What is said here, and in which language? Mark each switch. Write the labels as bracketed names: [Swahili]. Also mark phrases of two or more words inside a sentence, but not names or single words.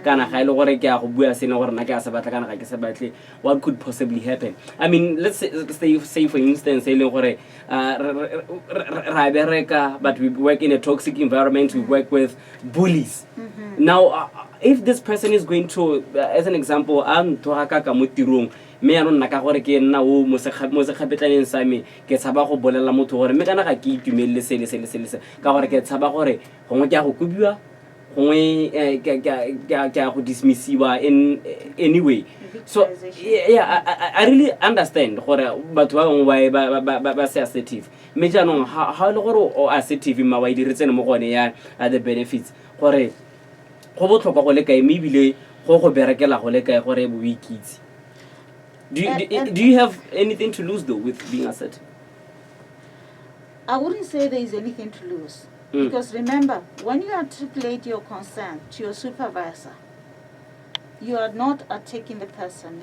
[English] What could possibly happen? I mean, let's say for instance, but we work in a toxic environment. We work with bullies. Now, if this person is going to, as an example, [Tswana] me a nna ka gore ke nna o mo sekgapetlaneng sa me ke tshaba go bolela motho gore me kana ga ke itumelle sele ka gore ke tshaba gore gongwe ke a go kubiwa gongwe ke a go dismissiwa [English] in any way. So yeah, I really understand [Tswana] gore batho ba bangwe ba se assertive me jaanong ha le gore o assertive Wyllie re tsene mo gone ya [English] the benefits [Tswana] gore go botlhokwa go le kae me bile go berekela go le kae gore bo ikitse. [English] Do you have anything to lose though with being assertive? I wouldn't say there is anything to lose. Because remember, when you articulate your concern to your supervisor, you are not attacking the person.